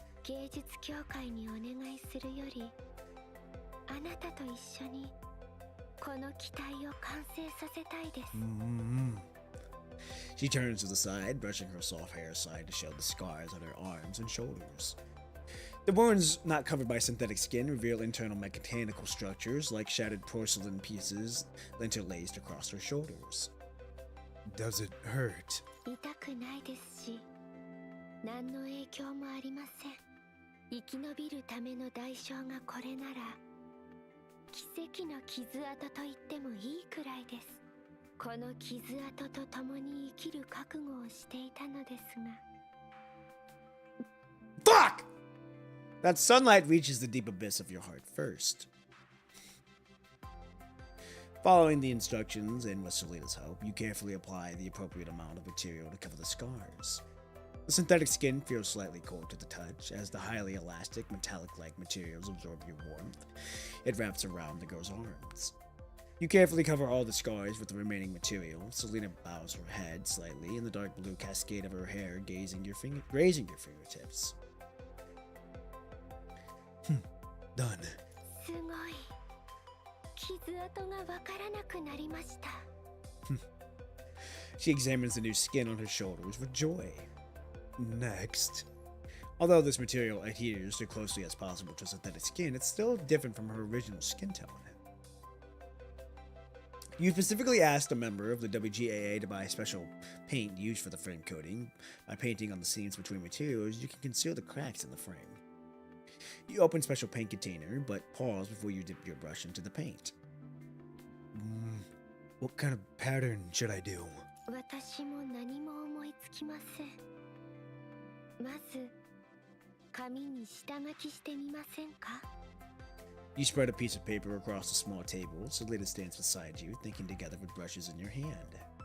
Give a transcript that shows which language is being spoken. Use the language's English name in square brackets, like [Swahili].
[Japanese] 芸術協会にお願いするより、あなたと一緒にこの機体を完成させたいです。 [English] She turns to the side, brushing her soft hair aside to show the scars on her arms and shoulders. The wounds, not covered by synthetic skin, reveal internal mechanical structures like shattered porcelain pieces interlaced across her shoulders. Does it hurt? [Japanese] 痛くないですし、何の影響もありません。生き延びるための代償がこれなら、奇跡の傷跡と言ってもいいくらいです。この傷跡と共に生きる覚悟をしていたのですが。 [English] Fuck! That sunlight reaches the deep abyss of your heart first. Following the instructions and with Selena's help, you carefully apply the appropriate amount of material to cover the scars. The synthetic skin feels slightly cold to the touch as the highly elastic, metallic-like materials absorb your warmth. It wraps around the girl's arms. You carefully cover all the scars with the remaining material. Selena bows her head slightly in the dark blue cascade of her hair, grazing your fingertips. Done. [Japanese] すごい。傷跡がわからなくなりました。 [English] She examines the new skin on her shoulders with joy. Next. Although this material adheres as closely as possible to synthetic skin, it's still different from her original skin tone. You specifically asked a member of the WGAA to buy special paint used for the frame coating. By painting on the seams between materials, you can conceal the cracks in the frame. You open special paint container, but pause before you dip your brush into the paint. What kind of pattern should I do? [Japanese] 私も何も思いつきません。まず、紙に下書きしてみませんか? [English] You spread a piece of paper across a small table. Selena stands beside you, thinking together with brushes in your hand.